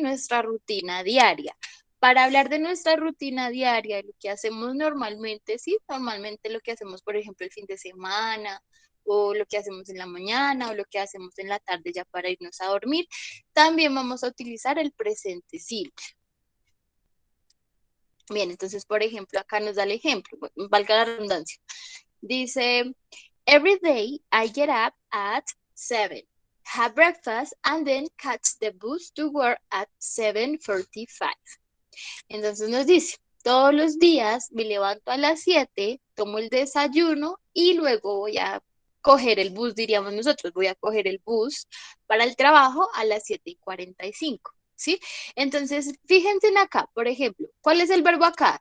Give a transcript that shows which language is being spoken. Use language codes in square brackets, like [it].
[es] Nuestra rutina diaria. Para hablar de nuestra rutina diaria, lo que hacemos normalmente, sí, normalmente lo que hacemos, por ejemplo, el fin de semana, o lo que hacemos en la mañana, o lo que hacemos en la tarde ya para irnos a dormir, también vamos a utilizar el presente simple. Bien, entonces, por ejemplo, acá nos da el ejemplo, valga la redundancia. Dice, [en] every day I get up at 7, have breakfast, and then catch the bus to work at 7:45. [es] Entonces nos dice, todos los días me levanto a las 7, tomo el desayuno y luego voy a coger el bus, diríamos nosotros, voy a coger el bus para el trabajo a las 7:45. ¿Sí? Entonces, fíjense en acá, por ejemplo, ¿cuál es el verbo acá?